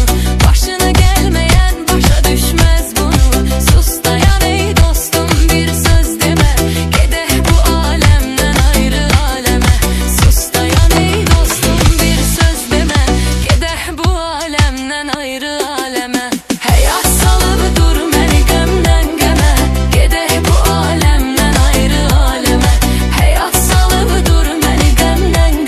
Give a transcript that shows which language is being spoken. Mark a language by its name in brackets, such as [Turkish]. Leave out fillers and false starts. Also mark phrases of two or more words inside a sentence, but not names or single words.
[Turkish] Başına gelmeyen başa düşmez bunu. Sus dayan ey dostum, bir söz deme. [Azerbaijani] Gedeh bu alemden ayrı aleme. [Turkish] Sus dayan ey dostum, bir söz deme. [Azerbaijani] Gedeh bu alemden ayrı aleme. Həyat salıb dur məni qəmdən qəmə. Gedək bu aləmdən ayrı aləmə. Həyat salıb dur məni qəmdən